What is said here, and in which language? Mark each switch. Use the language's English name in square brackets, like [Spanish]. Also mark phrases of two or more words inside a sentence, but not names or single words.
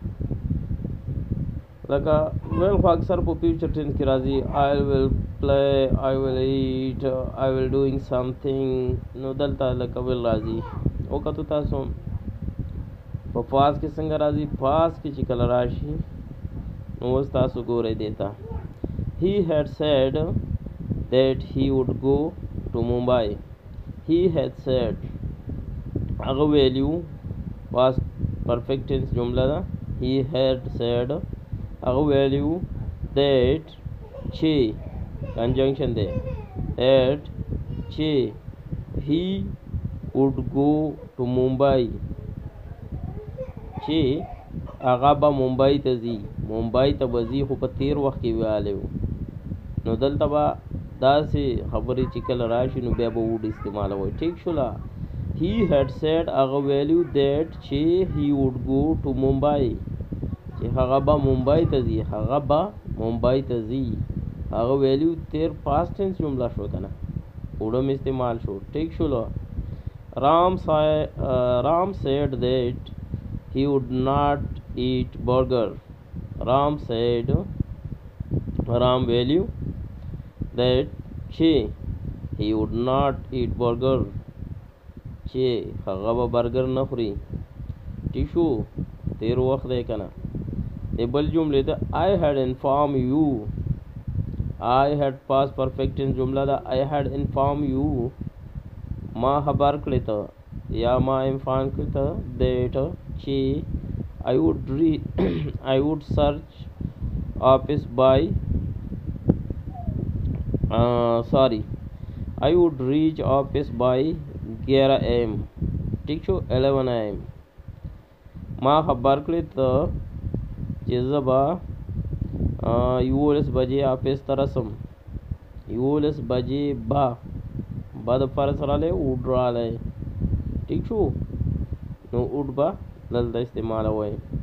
[Pashto] لکه ویل خو اکثر په فیوچر ټینس کې راځي. [English] I will play, I will eat, I will doing something. [Pashto] نو دلته لکه ویل راځي. وکتو تاسو په پاس کې څنګه راځي. پاس کې چې کله راشي نو اوس تاسو ګورئ دیتا [English] he had said that he would go to Mumbai. he had said [Pashto] هغه ویلیو [English] past perfect tense [Pashto] جمله ده. [English] he had said [Pashto] هغه ویلیو that چې conjunction دی that چې [English] he would go to Mumbai [Pashto] چې هغه به ممبئی ته ځي. ممبئی ته به ځي خو په تیر وخت کې ویلی و. نو دلته به داسې خبرې چې کله راشي نو بیا به وډ استعمالوئ. ټیک شوله. [English] he had said [Pashto] هغه ویلیو that چې [English] he would go to Mumbai [Pashto] چې هغه به ممبئی ته ځي. هغه به ممبئی ته ځي. هغه ویلیو تیر [English] past tense [Pashto] جمله شو که نه، وډم استعمال شو. ټیک شوله. [English] رام said that he would not eat burger. Ram said, Ram value that he would not eat burger. [Pashto] چې هغه به برګر نه خوري. ٹھیک شو. تیر وخت دی که نه. د بل جملې ده [English] I had informed you. I had past perfect tense [Pashto] جمله ده. [English] I had informed you [Pashto] ما خبر کړی ته یا ما انفارم کړی ته [English] that چې I would search office by I would reach office by 11 am. [Pashto] ٹھیک شو. 11 am ما خبر کړی ته چې زه به 11 بجې آفس ته رسم. 11 بجې به د فرض رالی وډ رالی. ٹھیک شو. نو وډ به دلته استعمالوئ.